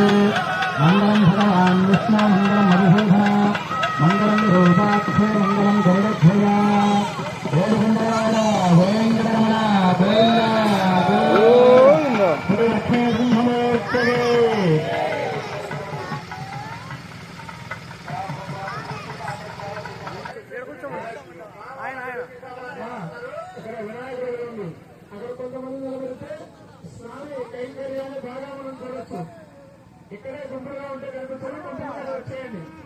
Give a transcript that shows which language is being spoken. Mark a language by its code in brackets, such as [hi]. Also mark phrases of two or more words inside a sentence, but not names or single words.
[sa] मङ्गलं भगवान् विष्णु मङ्गलं मधुसूदन मङ्गलं रूपाक्षे मङ्गलं गौरध्वजा वेदगुण्डराज वेङ्कटरमण गोविन्द श्रीलक्ष्मी सिंहमूर्तये [te] ఇక్కడ వినాయకుడు ఉంది. అక్కడ కొంతమంది నిలబెడితే స్వామి కైంకర్యాన్ని బాగా మనం చూడొచ్చు. ఇక్కడే గుంపులుగా ఉంటే కనిపిస్తుంది. గుంపులుగా వచ్చేయండి.